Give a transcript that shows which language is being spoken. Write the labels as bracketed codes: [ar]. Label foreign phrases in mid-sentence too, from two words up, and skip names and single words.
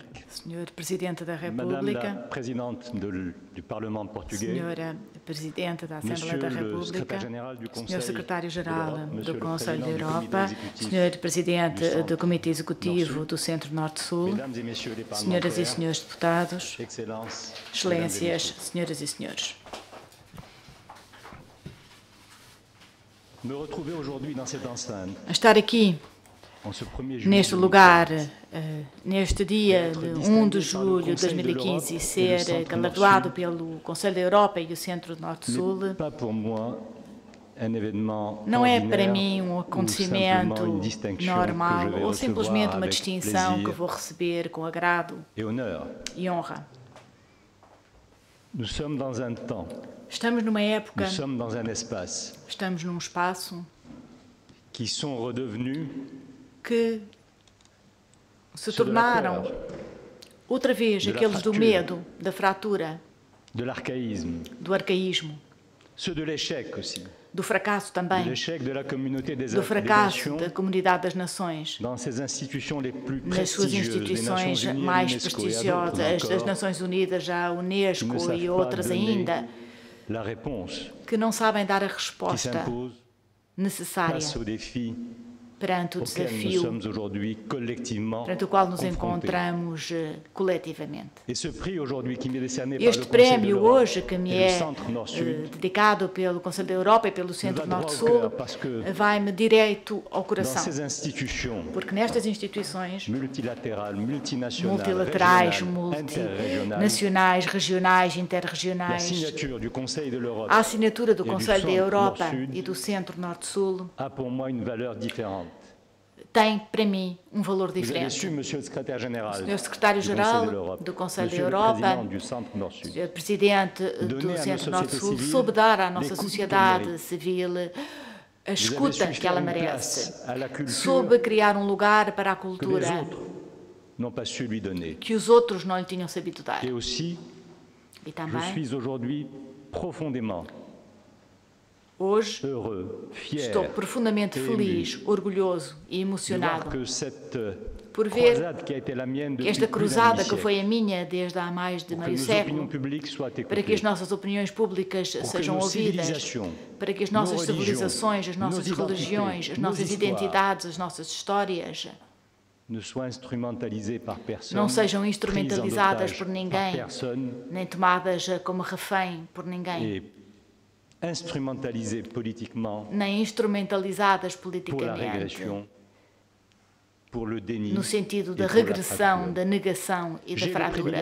[pt] Senhor Presidente da [fr] Madame [pt] República, [fr] la Présidente du Parlement portugais, [pt] Senhora Presidente da Assembleia [fr] Monsieur [pt] da [fr] le [pt] República, [fr] Secrétaire-Général du [pt] Senhor [fr] Conseil [pt] Secretário-Geral [fr] d'Europe, Monsieur [pt] do [fr] le [pt] Conselho da [fr] Président du [pt] Europa, [fr] Comité Exécutif [pt] Senhor Presidente [fr] du [pt] do Comitê [fr] Centre [pt] Executivo [fr] Nord-Sud, [pt] do Centro Norte-Sul, [fr] Mesdames et Messieurs les [pt] Senhoras e [fr] parlementaires, [pt] Senhores Deputados, [fr] Excellences, [pt] Excelências, [fr] Mesdames et [pt] Senhoras e Senhores. [fr] Messieurs. Me retrouver aujourd'hui dans cette enceinte, [pt] A estar aqui, [fr] en ce 1er juillet [pt] neste lugar, 2015, neste dia de 1 de julho de 2015, e ser galardoado pelo Conselho da Europa e o Centro Norte-Sul, [fr] n'est pas pour moi un événement [pt] não é [fr] ordinaire [pt] para mim um [fr] ou [pt] acontecimento [fr] simplement une distinction [pt] normal [fr] que je vais [pt] ou simplesmente [fr] recevoir [pt] uma [fr] avec [pt] distinção que [fr] plaisir [pt] vou receber com agrado [fr] et honneur. [pt] e honra. [fr] Nous sommes dans un temps, [pt] Estamos numa época, [fr] nous sommes dans un espace [pt] estamos num espaço [fr] qui sont redevenus [pt] que se [fr] ceux de la [pt] tornaram [fr] peur, [pt] outra vez [fr] de la [pt] aqueles do [fr] fracture. [pt] medo, da fratura, [fr] de l'archaïsme, [pt] do arcaísmo, [fr] ceux de l'échec aussi, [pt] do fracasso [fr] de [pt] também, [fr] l'échec de la communauté des [pt] do fracasso [fr] nations [pt] da comunidade das nações, [fr] dans ses institutions les plus [pt] nas suas [fr] prestigieuses, les [pt] instituições [fr] Nations Unies, mais l'UNESCO et [pt] prestigiosas, [fr] d'autres [pt] as [fr] encore, [pt] Nações Unidas, a [fr] qui ne [pt] Unesco [fr] savent [pt] e [fr] pas [pt] outras [fr] donner [pt] ainda, [fr] la réponse [pt] que não sabem dar a [fr] qui [pt] resposta [fr] s'impose [pt] necessária [fr] face aux défis [pt] perante o [fr] auxquels nous [pt] desafio [fr] sommes aujourd'hui collectivement [pt] perante o qual nos [fr] confrontés. [pt] encontramos coletivamente. [fr] Et ce prix aujourd'hui qui m'est décerné par [pt] Este [fr] le Conseil de [pt] prémio [fr] l'Europe [pt] hoje, que me [fr] et le [pt] é [fr] Centre Nord-Sud, [pt] dedicado pelo Conselho da Europa e pelo Centro [fr] va droit au [pt] Norte-Sul, [fr] cœur parce que [pt] vai-me direito ao [fr] dans [pt] coração. [fr] ces institutions [pt] Porque nestas instituições [fr] multilatérales, multinationales, [pt] multilaterais, [fr] régionales, interrégionales, [pt] multinacionais, regionais, [fr] la [pt] interregionais, [fr] signature du Conseil de l'Europe [pt] a assinatura do e do Conselho da [fr] Centre [pt] Europa [fr] Nord-Sud [pt] e do Centro Norte-Sul [fr] a pour moi une valeur différente. [pt] tem, para mim, um valor [fr] Vous avez [pt] diferente. [fr] su, Monsieur le Secrétaire Général [pt] Senhor [fr] du Conseil [pt] Secretário-Geral [fr] de l'Europe, [pt] do Conselho da [fr] Monsieur le [pt] Europa, [fr] Président du Centre Nord-Sud, [pt] Senhor Presidente do Centro Norte-Sul, soube dar à nossa sociedade civil a escuta que ela merece. Soube criar um lugar para a [fr] que les [pt] cultura [fr] autres n'ont pas su lui donner. [pt] que os outros não lhe tinham sabido dar. [fr] Et aussi, [pt] E [fr] je [pt] também, [fr] suis aujourd'hui profondément [pt] hoje, [fr] heureux, fier [pt] estou profundamente [fr] et [pt] feliz, orgulhoso e [fr] de voir [pt] emocionado [fr] que cette [pt] por ver [fr] croisade qui a été la mienne [pt] que [fr] depuis [pt] esta [fr] plus d'un [pt] cruzada que [fr] demi-siècle, [pt] foi a minha desde há mais de [fr] pour que [pt] meio [fr] nos [pt] século, [fr] opinions publiques soient [pt] para que as [fr] écoutées, [pt] nossas opiniões públicas [fr] pour que [pt] sejam [fr] nos [pt] ouvidas, [fr] civilisations, [pt] para que as [fr] nos [pt] nossas [fr] religions, [pt] civilizações, as [fr] nos [pt] nossas [fr] identités, [pt] religiões, as [fr] nos [pt] nossas [fr] histoires [pt] identidades, as nossas histórias não sejam instrumentalizadas por ninguém, nem tomadas como refém por ninguém, nem instrumentalizadas politicamente, no sentido da regressão, da negação e da fratura.